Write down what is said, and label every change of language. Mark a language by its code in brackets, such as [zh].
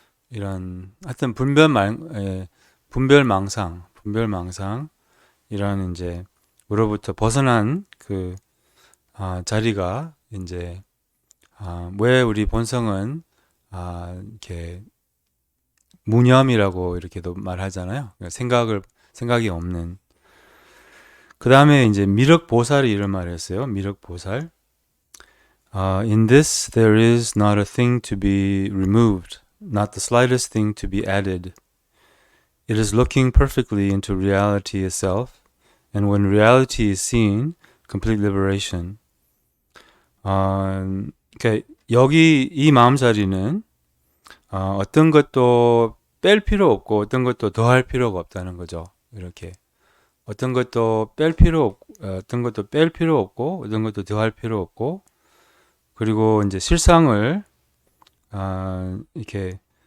[ko] 이런 하여튼 분별망상 이런 이제 으로부터 벗어난 그 자리가 이제 왜 우리 본성은 이렇게 무념이라고 이렇게도 말하잖아요. 생각이 없는. 그 다음에 이제 미륵보살이 이런 말을 했어요. 미륵보살. [en] In this there is not a thing to be removed, not the slightest thing to be added. It is looking perfectly into reality itself, and when reality is seen, complete liberation. [ko] 그러니까 여기 이 마음자리는 어떤 것도 뺄 필요 없고 어떤 것도 더할 필요가 없다는 거죠. 이렇게 어떤 것도 뺄 필요 없고 어떤 것도 더할 필요 없고 그리고 이제 실상을 이렇게